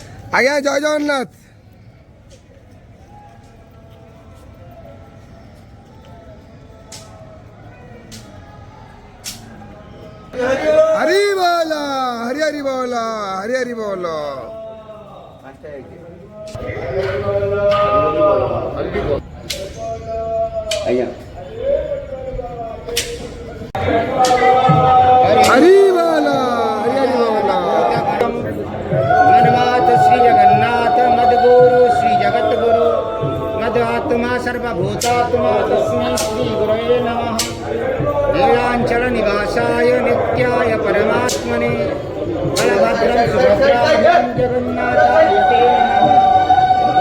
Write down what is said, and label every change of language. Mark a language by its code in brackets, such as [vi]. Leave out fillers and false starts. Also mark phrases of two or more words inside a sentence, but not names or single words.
[or] ଆଜ୍ଞା ଜୟ ଜଗନ୍ନାଥ। ହରି ବୋଲ ହରି ହରି ବୋଲ ହରି ହରି ବୋଲ। ଆଜ୍ଞା [hi] हरि बोल हरि हरि बोल। [sa] मनमात श्री जगन्नाथ मद्गुरु श्री जगद्गुरु मदात्मा सर्वभूतात्मा तस्मै श्री गुरवे नमः। नीलांचल निवासाय नित्याय परमात्मने बलभद्रं सुभद्राभ्यां जगन्नाथाय ते नमः।